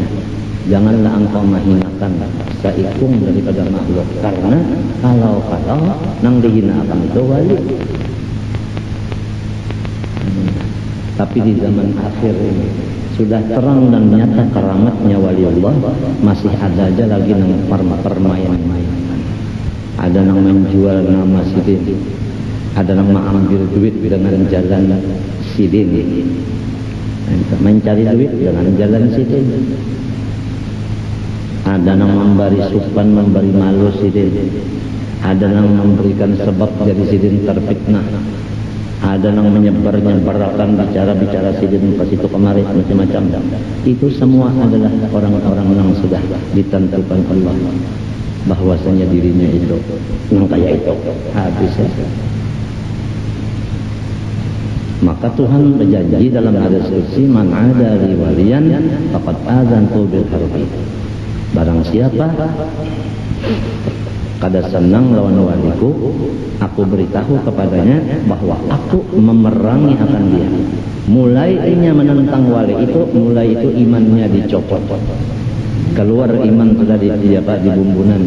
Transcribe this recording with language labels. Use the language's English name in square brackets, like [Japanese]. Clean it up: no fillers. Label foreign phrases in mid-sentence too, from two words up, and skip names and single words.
[Indonesian] Janganlah engkau menghina menghinakan saikung daripada makhluk, karena kalau nang dihinakan itu wali. Tapi di zaman akhir ini sudah terang dan nyata keramatnya waliullah, masih ada aja lagi nang permainan. Ada nang menjual nama sidin, ada nang mengambil duit dengan jalan sidin, mencari duit dengan jalan sidin. Ada yang memberi supan, memberi malu sidin. Ada yang memberikan sebab jadi sidin terfitnah. Ada yang menyebar-nyebarkan bicara-bicara sidin pas itu kemarin macam-macam. Itu semua adalah orang-orang yang sudah ditentukan Allah bahwasanya dirinya itu yang kayak itu habis ya. Maka Tuhan berjanji dalam hadis qudsi, [Arabic] من عادى لي وليا فقد آذنته بالحرب. [Indonesian] Barang siapa kada senang lawan waliku, aku beritahu kepadanya bahwa aku memerangi akan dia. Mulainya menentang wali itu, mulai itu imannya dicopot. Keluar iman sudah di bumbunan.